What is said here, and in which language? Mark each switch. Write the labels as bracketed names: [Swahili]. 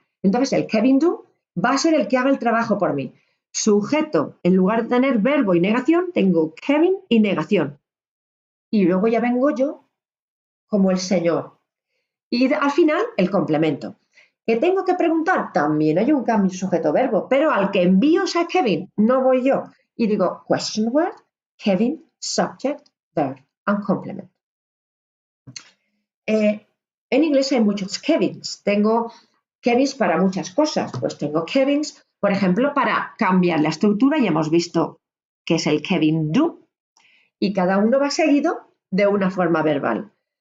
[Spanish] Entonces el Kevin do va a ser el que haga el trabajo por mí. Sujeto, en lugar de tener verbo y negación, tengo Kevin y negación. Y luego ya vengo yo como el señor. Y al final el complemento. ¿Que tengo que preguntar? También hay un cambio sujeto-verbo, pero al que envío es a Kevin, no voy yo. Y digo [English] question word, Kevin, subject, verb and complement. [Spanish] En inglés hay muchos Kevins. Tengo Kevins para muchas cosas. Pues tengo Kevins, por ejemplo, para cambiar la estructura. Ya hemos visto que es el Kevin do. Y cada uno va seguido de una forma verbal.